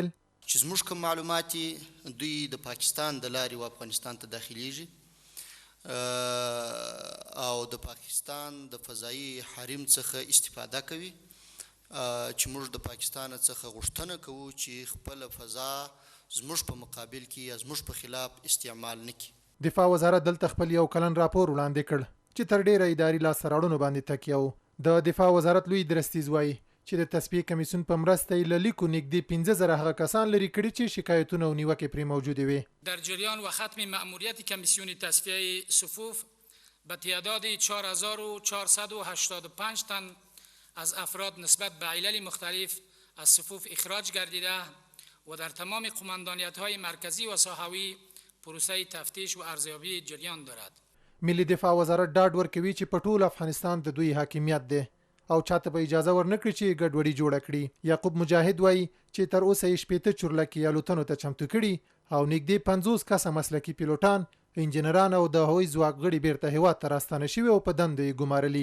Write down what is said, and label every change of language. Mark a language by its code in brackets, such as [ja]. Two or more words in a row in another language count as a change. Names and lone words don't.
[ps] چې زموږ کوم معلومات دوی د پاکستان د لارې و افغانستان ته داخلیږي او د پاکستان د فضایي حریم څخه استفاده کوي چې موږ د پاکستان څخه غوښتنه کوو چې خپله فضا زموږ په مقابل کې یا زموږ په خلاف استعمال نه کړي. دفاع وزارت دلته خپل یو کلن راپور وړاندې کړ چې تر ډیره اداري لاسته راوړنو باندې تکیه و. د دفاع وزارت لوی درستیز وایي چې د تصفیې کمیسیون په مرسته یې له لیکو نږدې 15,000 هغه کسان لرې کړي چې شکایتونه او نیوکې پرې موجودې وي. [fa] در جریان و ختم مأموریت کمیسیون تصفیه صفوف به تعداد 4,485 تن از افراد نسبت به علل مختلف از صفوف اخراج گردیده و در تمام قماندانیت‌های مرکزی و ساحوی پروسه تفتیش و ارزیابی جریان دارد. [ps] ملي دفاع وزارت ډاډ ورکوي چې په ټول افغانستان د دوی حاکمیت دی او چاته به اجازه ورنکړي چې ګډوډي جوړه کړي. یعقوب مجاهد وایي چې تر اوسه یې 80 چورلکي الوتنو ته چمتو کړي او نږدې 50 کسه مسلکي پیلوټان، انجینران او د هوایي ځواک غړي بیرته هیواد ته راستانه شوي او په دندو یې ګمارلي.